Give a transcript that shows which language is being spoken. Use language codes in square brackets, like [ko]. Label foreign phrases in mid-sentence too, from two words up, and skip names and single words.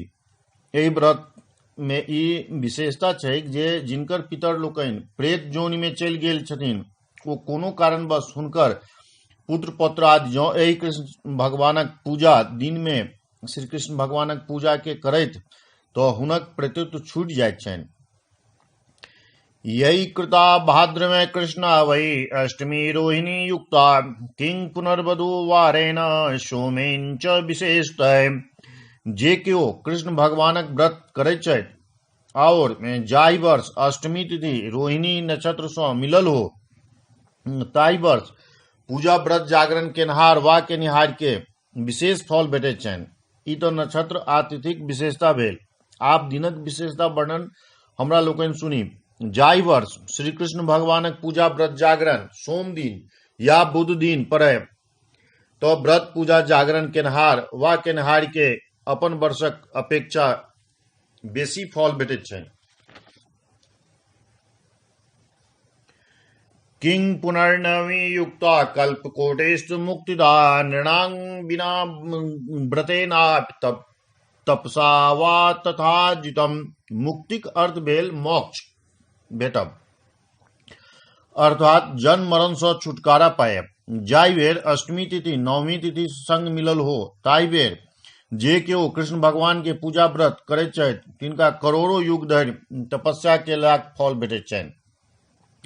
[mai] एहि व्रत में ई विशेषता छै जे जिनकर पितर लोकनि प्रेत जोनि में चलि गेल छथिन ओ कोनो कारणवश हुनकर पुत्र पौत्र आदि जँ एहि कृष्ण भगवानक पूजा दिन में श्री कृष्ण भगवानक पूजा के करैत तऽ हुनक प्रेतत्व छूटि जाइत छनि। [sa] यही कृता भाद्र में कृष्णा वही अष्टमी रोहिणी युक्ता किंग पुनर्वधु वारेण सोमेन च विशेषतः। [mai] जे केओ कृष्ण भगवानक व्रत करैत छथि और जाहि वर्ष अष्टमी तिथि रोहिणी नक्षत्र सँ मिलल हो ताहि वर्ष पूजा व्रत जागरण केनहार वा केनिहार के विशेष फल भेटैत छनि। ई तऽ नक्षत्र आ तिथिक विशेषता भेल। आप दिनक विशेषता वर्णन हमरा लोकनि सुनी। जाहि वर्ष श्री कृष्ण भगवानक पूजा व्रत जागरण सोम दिन या बुध दिन पड़ै तो व्रत पूजा जागरण केनहार वा केनहार के अपन वर्षक अपेक्षा बेसी फल भेटैत छनि। [sa] किंग पुनर्नवी युक्ता कल्पकोटेस्तु मुक्तिदा नृणां बिना व्रतेना तपसा वा तथा जितम। [mai] मुक्तिक अर्थ भेल मोक्ष भेटब अर्थात जन्म मरण सँ छुटकारा पायब। जाहि बेर अष्टमी तिथि नवमी तिथि संग मिलल हो ताहि बेर जे केओ कृष्ण भगवान के पूजा व्रत करैत छथि तिनका करोड़ों युग धरि तपस्या केलाक फल भेटैत छनि।